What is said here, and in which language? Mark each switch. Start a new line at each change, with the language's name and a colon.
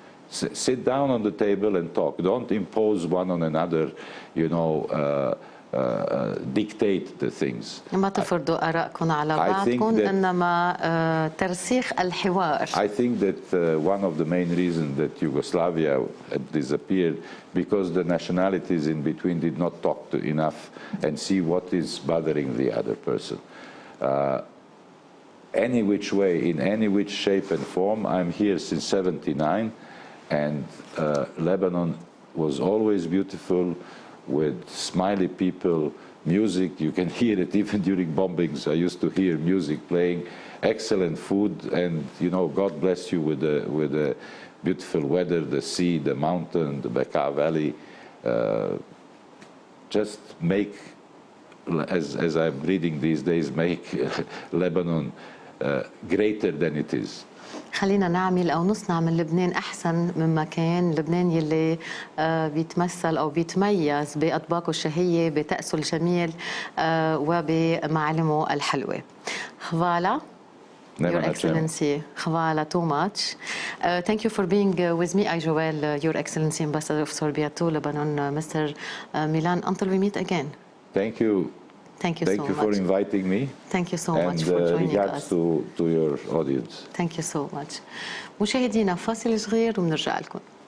English: Sit down on the table and talk. Don't impose one on another, you know, dictate the things.
Arabic: ما تفرضوا آراءكم على بعضكم إنما ترسيخ الحوار.
English: I think that one of the main reasons that Yugoslavia had disappeared because the nationalities in between did not talk enough and see what is bothering the other person. Any which way, in any which shape and form, I'm here since '79, and Lebanon was always beautiful, with smiley people, music. You can hear it even during bombings. I used to hear music playing, excellent food, and you know, God bless you with the beautiful weather, the sea, the mountain, the Bekaa Valley. Just make, as I'm reading these days, make Lebanon greater than it is.
Arabic: خلينا نعمل أو نصنع من لبنان أحسن مما كان. لبنان يلي بيتمثل أو بيتميز بأطباقه الشهية، بتأسه الجميل وبمعالمه الحلوة.
Serbian: خوالا
English: Your Excellency, خوالا too much. Thank you for being with me, Joel, Your Excellency, Ambassador of Serbia to Lebanon, Mr. Milan. Until we meet again. Thank you. Thank you so much. Thank you for inviting me. Thank you so much for joining us. And regards to your audience. Thank you so much.
Arabic: مشاهدينا فاصل صغير وبنرجع لكم.